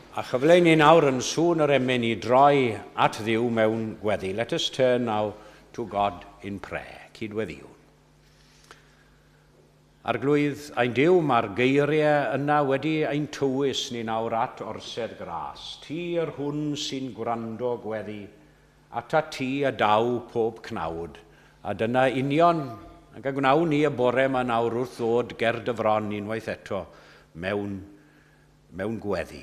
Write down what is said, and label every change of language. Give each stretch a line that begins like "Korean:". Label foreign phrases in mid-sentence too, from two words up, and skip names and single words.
Welsh: Chyfle ni nawr yn sŵn yr emyn I droi at Dduw mewn gweddi.
English: Let us turn now to God in prayer.
Welsh: Cydweddiwn. Arglwydd ein Duw, mae'r geiriau yna wedi ein tywys ni nawr at orsedd gras. Ti yr hwn sy'n gwrando gweddi, ata ti a daw pob cnawd. A dyna union, ac a gwnawn ni y bore yma nawr wrth ddod ger dyfron unwaith eto mewn gweddi.